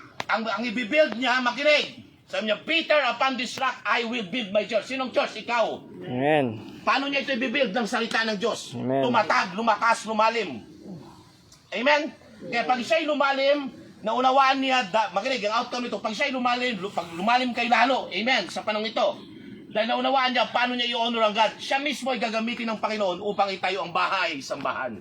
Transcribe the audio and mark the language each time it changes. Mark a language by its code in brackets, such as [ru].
[tl] Ang i-build niya, makinig. Sabi niya, [en] Peter, upon this rock, I will build my church. [tl] Sinong church? Ikaw. Amen. Paano niya ito i-build ng salita ng Diyos? Amen. Tumatag, lumakas, lumalim. Amen? Kaya pag siya'y lumalim, naunawaan niya, makinig, ang outcome nito, pag siya'y lumalim, pag lumalim kayo lalo, amen, sa panong ito, dahil naunawaan niya, paano niya i-honor ang God, siya mismo ay gagamitin ng Panginoon upang itayo ang bahay, sambahan.